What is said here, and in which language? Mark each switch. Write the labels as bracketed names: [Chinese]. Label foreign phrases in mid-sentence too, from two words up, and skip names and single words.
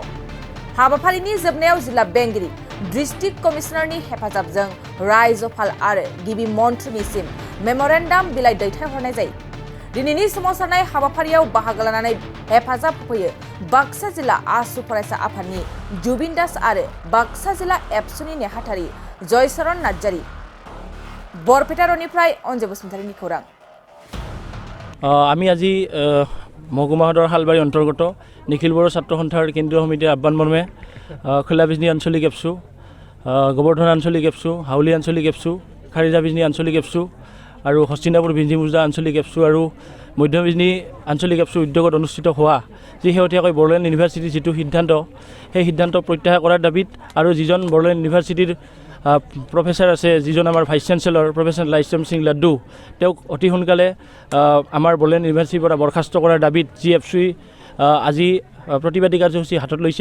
[Bodo] हाबाफारिनि जोबनायाव जिल्ला बेंगिरि डिस्ट्रिक्ट कमिशनारनि हेफाजाबजों रायजोपाल आरो गिबि मन्थ्रिनिसिम मेम'रेन्डाम बिलाइ दैथायहरनाय जायो। दिनैनि सोमावसारनाय हाबाफारियाव बाहागो लानानै हेफाजाब होफैयो बाक्सा जिल्ला आसु फरायसा आफादनि जुबिन दास आरो बाक्सा जिल्ला एबसुनि नेहाथारि जयचरण नार्जारी। बरपेटा र'डनिफ्राय अनजय बसुमतारीनि खौरां। [Assamese] আমি আজি মহকুমা সদৰ হালবাৰী অন্তৰ্গত নিখিল বড়ো ছাত্ৰ সন্থাৰ কেন্দ্ৰীয় সমিতিৰ আহ্বান মৰ্মে খোলা বিজনী আঞ্চলিক এপছু, গোবৰ্ধন আঞ্চলিক এপছু, হাউলী আঞ্চলিক এপছু, খাৰিজা বিজনী আঞ্চলিক এপছু আৰু হস্তিনাপুৰ বিজনী মুজা আঞ্চলিক এপছু আৰু মধ্য বিজনী আঞ্চলিক এপছু উদ্যোগত অনুষ্ঠিত হোৱা যি শেহতীয়াকৈ বড়োলেণ্ড ইউনিভাৰ্চিটিৰ যিটো সিদ্ধান্ত, সেই সিদ্ধান্ত প্ৰত্যাহাৰ কৰাৰ দাবীত আৰু যিজন বড়োলেণ্ড ইউনিভাৰ্চিটিৰ প্ৰফেচাৰ আছে, যিজন আমাৰ [English] vice chancellor professor [Assamese] লাইস্ৰাম সিং লাড্ডু, তেওঁক অতি সোনকালে আমাৰ বড়োলেণ্ড ইউনিভাৰ্চিটিৰ পৰা বৰখাস্ত কৰাৰ দাবীত জি এফ চি আজি প্ৰতিবাদী কাৰ্যসূচী হাতত লৈছে।